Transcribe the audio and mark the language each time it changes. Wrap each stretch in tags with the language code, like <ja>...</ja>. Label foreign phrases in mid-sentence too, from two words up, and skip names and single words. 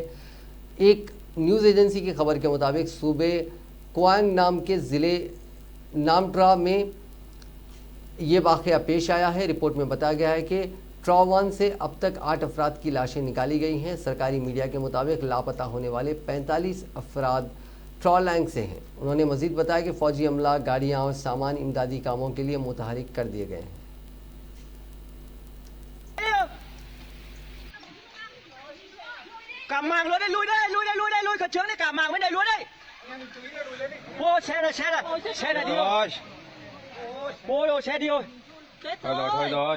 <hi>एक न्यूज़ एजेंसी की खबर के मुताबिक सूबे क्वांग नाम के ज़िले नामट्रा में ये वाक़या पेश आया है। रिपोर्ट में बताया गया है कि ट्रॉवन से अब तक 8 अफराद की लाशें निकाली गई हैं। सरकारी मीडिया के मुताबिक लापता होने वाले 45 अफराद ट्रॉलैंग से हैं। उन्होंने मजीद बताया कि फौजी अमला, गाड़ियाँ और सामान इमदादी कामों के लिए मुतहरिक कर दिए गए हैं।</hi> <vi>Cầm màng luôn đây, lui đây, lui đây, lui đây, lui khẩn trương đây, cả màng bên này luôn đây. Ô, xe này đi rồi. Ôi rồi, xe đi rồi. Thôi rồi.</vi>